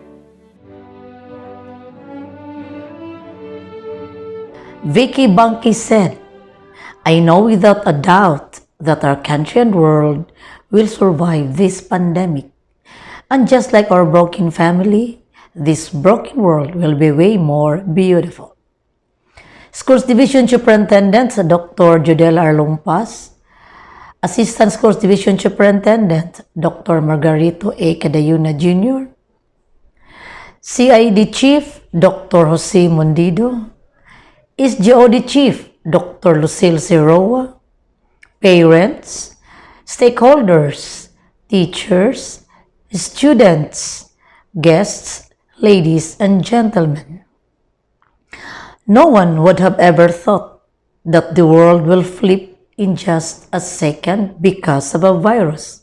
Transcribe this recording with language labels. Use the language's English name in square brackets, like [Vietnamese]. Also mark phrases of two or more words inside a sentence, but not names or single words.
[English] Vicky Bunky said, "I know without a doubt that our country and world will survive this pandemic. And just like our broken family, this broken world will be way more beautiful." Schools Division Superintendent Dr. Judela Arlumpas, Assistant Schools Division Superintendent Dr. Margarito A. Cadayuna Jr., CID Chief Dr. Jose Mundido, SGOD Chief Dr. Lucille Siroa, parents, stakeholders, teachers, students, guests, ladies and gentlemen. No one would have ever thought that the world will flip in just a second because of a virus.